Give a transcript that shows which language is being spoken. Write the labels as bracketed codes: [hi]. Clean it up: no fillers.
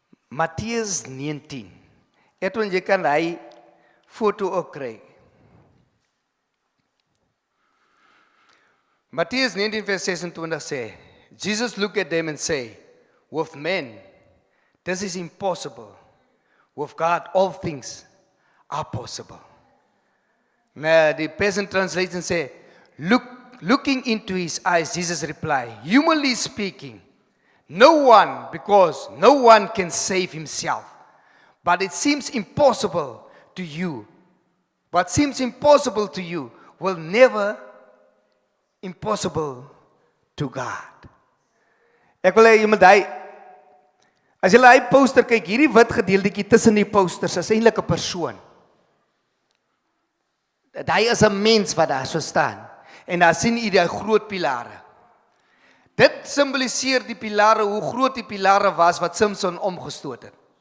[af] Matteus 19. Edwin, jy kan hy foto ook kry. Matteus 19 vers 26 sê, [en] Jesus looked at them and say, with men, this is impossible. With God, all things are possible. Now, the Passion Translation say, looking into his eyes, Jesus replied, humanly speaking, no one can save himself. But it seems impossible to you. What seems impossible to you will never impossible to God. [af] Ek wil hê jy moet as jy hy poster kyk, hierdie wit gedeeltjie tussen die posters is eintlik 'n persoon. Hy is 'n mens wat daar so staan. En daar sien jy die groot pilare. Dit simboliseer die pilare, hoe groot die pilare was wat Samson omgestoot het.